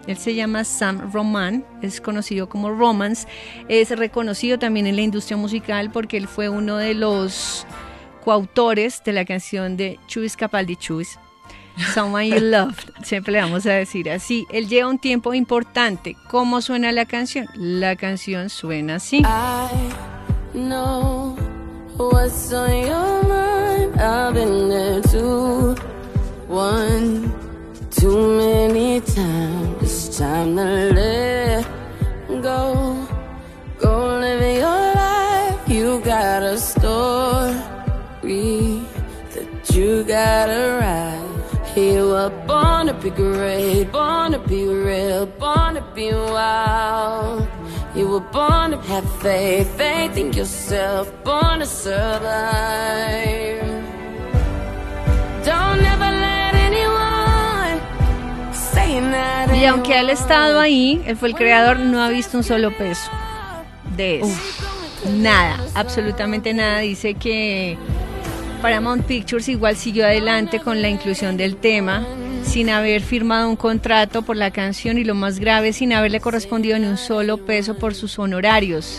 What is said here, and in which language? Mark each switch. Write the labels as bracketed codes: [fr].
[es] Él se llama Sam Roman, es conocido como Romance, es reconocido también en la industria musical porque él fue uno de los coautores de la canción de Chuis Capaldi Chuis. Someone You Loved, siempre le vamos a decir así. Él lleva un tiempo importante. ¿Cómo suena la canción? La canción suena así. [en] I know what's on your mind. I've been there too. One too many times. It's time to let go. Go live your life. You got a story that you gotta write. You were born to be great, born to be real, born to be wild. You were born to have faith, faith in yourself, born to survive. Don't ever let anyone say that. [es] Y aunque él ha estado ahí, él fue el creador, no ha visto un solo peso de eso. Uf, nada, absolutamente nada. Dice que Paramount Pictures igual siguió adelante con la inclusión del tema sin haber firmado un contrato por la canción y, lo más grave, sin haberle correspondido ni un solo peso por sus honorarios.